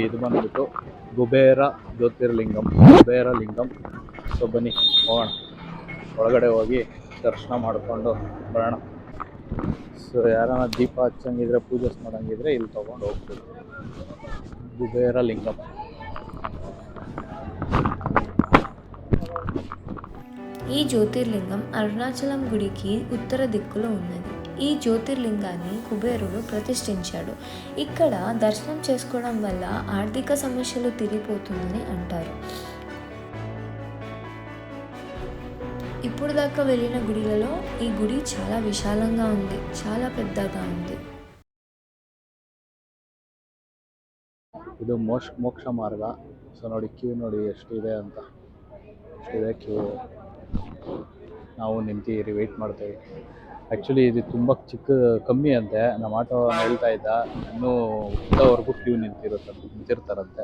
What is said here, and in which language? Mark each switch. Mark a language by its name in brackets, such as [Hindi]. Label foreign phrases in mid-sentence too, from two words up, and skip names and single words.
[Kannada] ಇದು ಬಂದ್ಬಿಟ್ಟು ಕುಬೇರ ಜ್ಯೋತಿರ್ಲಿಂಗಂ, ಕುಬೇರ ಲಿಂಗಂ. ಸೊ ಬನ್ನಿ ಹೋಗೋಣ, ಒಳಗಡೆ ಹೋಗಿ ದರ್ಶನ ಮಾಡಿಕೊಂಡು ಬರೋಣ. ಸೊ ಯಾರನ್ನ ದೀಪ ಹಚ್ಚಂಗಿದ್ರೆ, ಪೂಜೆ ಮಾಡಂಗಿದ್ರೆ ಇಲ್ಲಿ ತೊಗೊಂಡು ಹೋಗ್ಬೋದು. ಕುಬೇರ ಲಿಂಗಂ. [Telugu] ఈ జ్యోతిర్లింగం అరుణాచలం గుడికి ఉత్తర దిక్కులో ఉన్నది. ఈ జ్యోతిర్లింగాన్ని కుబేరుడు ప్రతిష్ఠించాడు. ఇక్కడ దర్శనం చేసుకోవడం వల్ల ఆర్థిక సమస్యలు తీరిపోతుందని అంటారు. ఇప్పుడు దాకా వెళ్ళిన గుడిలలో ఈ గుడి చాలా విశాలంగా ఉంది, చాలా పెద్దగా ఉంది. [Kannada] ಇದು ಮೋಕ್ಷ ಮಾರ್ಗ. ಸೊ ನೋಡಿ ಕ್ಯೂ ನೋಡಿ ಎಷ್ಟಿದೆ ಅಂತ, ಎಷ್ಟಿದೆ ಕ್ಯೂ. ನಾವು ನಿಂತಿದ್ದೀರಿ, ವೆಯ್ಟ್ ಮಾಡ್ತೀವಿ. ಆ್ಯಕ್ಚುಲಿ ಇದು ತುಂಬ ಕಮ್ಮಿ ಅಂತೆ. ನಮ್ಮ ಆಟೋ ಹೇಳ್ತಾ ಇದ್ದ ಇನ್ನೂ ಉದ್ದವರೆಗೂ ಕ್ಯೂ ನಿಂತಿರ್ತಾರಂತೆ.